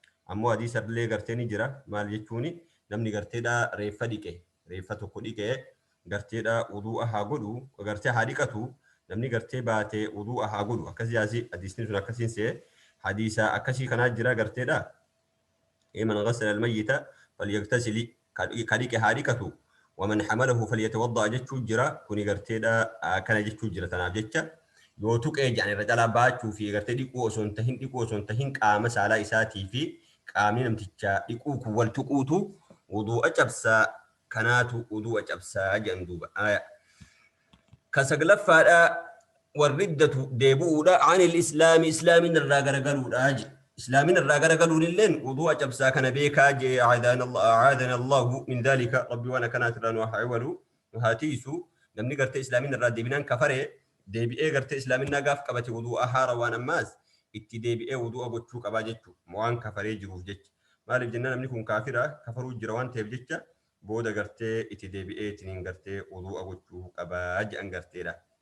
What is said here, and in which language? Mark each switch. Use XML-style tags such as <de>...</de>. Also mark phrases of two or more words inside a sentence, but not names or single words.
<om>Ammoo hadiisa illee gartee ni jira. Maal jechuuni? Namni garteedha reeffa dhiqe, reeffa tokko dhiqe garteedha wuduu'a haa godhu, gartee haa dhiqatu, namni gartee baatee wuduu'a haa godhu. Akkasii yaasi hadiisni sun akkasiin se'e. Hadiisa akkasii kanaa jira garteedha.</om> <ar>"من غسل الميت فليغتسل."</ar> <om>Ka dhiqe haa dhiqatu.</om> <ar>"ومن حمله فليتوضأ."</ar> <om>Jechuu jira. Kuni garteedha, aa, kana jechuu jira. Tanaaf jecha yoo tuqee jedhan irra calaa baachuu fi gartee dhiquu osoo hin tahin, dhiquu osoo hin tahin qaama saalaa isaatii fi qaamni namtichaa dhiquu kun wal tuquutu wuduu'a cabsaa. Kanaatu wuduu'a cabsaa jedhan duuba. Aya. Ka saglaffaadha, warriddatu deebi'uudha.</om> <ar>"عن الإسلام."</ar> <om>Islaamin irraa garagaluudha je. Islaamin irraa garagaluun illeen wuduu'a cabsaa kana beekaa je.</om> <ar>"أعاذنا الله، أعاذنا الله من ذلك."</ar> <om>Rabbi waan akkanaati irraa nu haa eewalu, nu haa tiisu. Namni gartee Islaamin irraa deebinaan kafare, deebi'ee gartee Islaamin gaaf qabate wuduu'a haara waan ammaas itti deebi'ee wuduu'a gochuu qabaa jechuu. Waan kafaree jiruuf jecha. Maaliif jennaan namni kun kaafira, kafaruu jira waan ta'eef jecha booda gartee itti deebi'ee ittiin gartee wuduu'a gochuu qabaa je'an garteedha.</om>